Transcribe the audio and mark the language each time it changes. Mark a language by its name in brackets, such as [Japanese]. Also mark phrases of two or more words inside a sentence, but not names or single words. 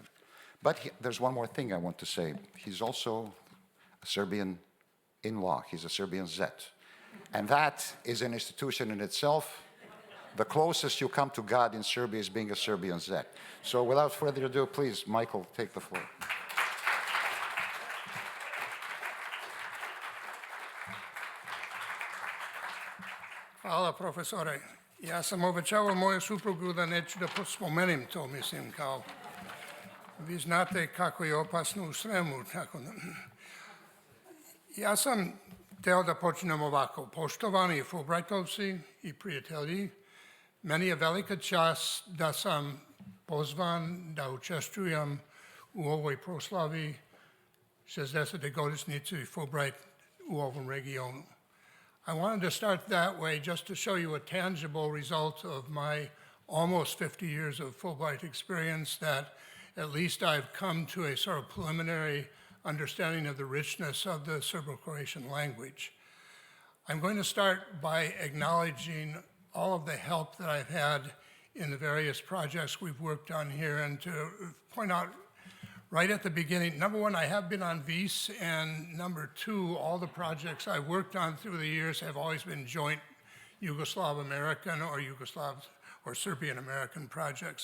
[English] But there's one more thing I want to say. He's also a Serbian in-law. He's a Serbian Zet. And that is an institution in itself. The closest you come to God in Serbia is being a Serbian Zet. So without further ado, please, Majkl, take the floor. [Serbian] Hvala, profesore. Ja sam obećavao moju suprugu da neću da spomenem to, mislim, kao vi znate kako je opasno u Sremu. Tako da. Ja sam teo da počnem ovako. Poštovani Fulbrajtovci i prijatelji, meni je velika čast da sam pozvan da učestvujem u ovoj proslavi 60. godišnjice Fulbright u ovom regionu. [English] I wanted to start that way just to show you a tangible result of my almost 50 years of Fulbright experience, that at least I've come to a sort of preliminary understanding of the richness of the Serbo-Croatian language. I'm going to start by acknowledging all of the help that I've had in the various projects we've worked on here, and to point out right at the beginning, number one, I have been on VIS, and number two, all the projects I worked on through the years have always been joint Yugoslav-American or Serbian-American projects.